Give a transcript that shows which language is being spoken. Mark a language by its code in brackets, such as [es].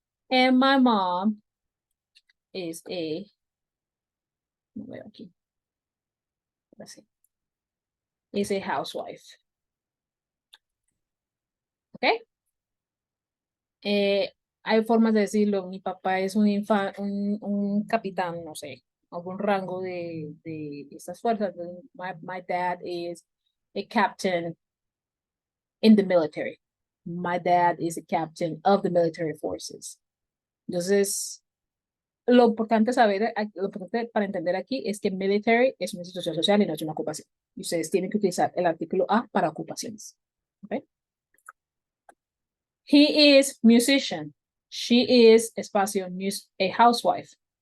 [en] And my mom is [es] no veo aquí, [en] is a housewife. [es] ¿Ok? Eh, Hay formas de decirlo. Mi papá es un capitán, no sé, algún rango de estas fuerzas. [en] My dad is a captain in the military. My dad is a captain of the military forces. [es] Entonces, lo importante saber, lo importante para entender aquí es que military es una institución social y no es una ocupación. Y ustedes tienen que utilizar el artículo A para ocupaciones. ¿Okay? [en] He is musician. She is, [es] espacio, [en] a housewife.